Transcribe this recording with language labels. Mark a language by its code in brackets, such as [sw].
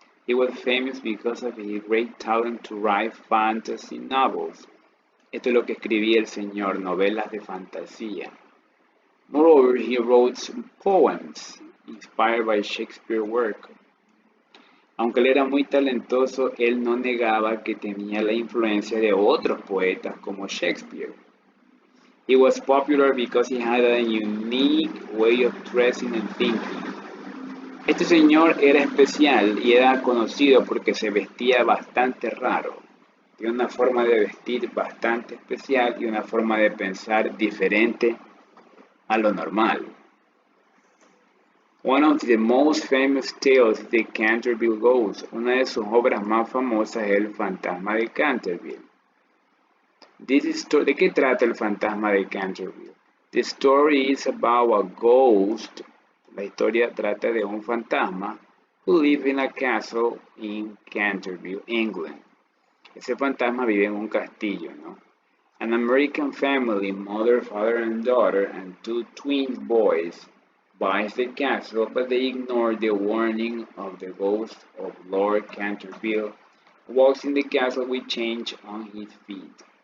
[en] He was famous because of his great talent to write fantasy novels. [es] Esto es lo que escribía el señor, novelas de fantasía. [en] Moreover, he wrote poems inspired by Shakespeare's work. [es] Aunque él era muy talentoso, él no negaba que tenía la influencia de otros poetas como Shakespeare. [en] He was popular because he had a unique way of dressing and thinking. [es] Este señor era especial y era conocido porque se vestía bastante raro. Tiene una forma de vestir bastante especial y una forma de pensar diferente a lo normal. [en] One of the most famous tales is the Canterville Ghost. [es] Una de sus obras más famosas es El Fantasma de Canterville. ¿De qué trata El Fantasma de Canterville? [en] The story is about a ghost. [es] La historia trata de un fantasma [en] who lives in a castle in Canterville, England. [es] Ese fantasma vive en un castillo, ¿no? [en] An American family, mother, father, and daughter, and two twin boys, buys the castle, but they ignore the warning of the ghost of Lord Canterville, who walks in the castle with change on his feet.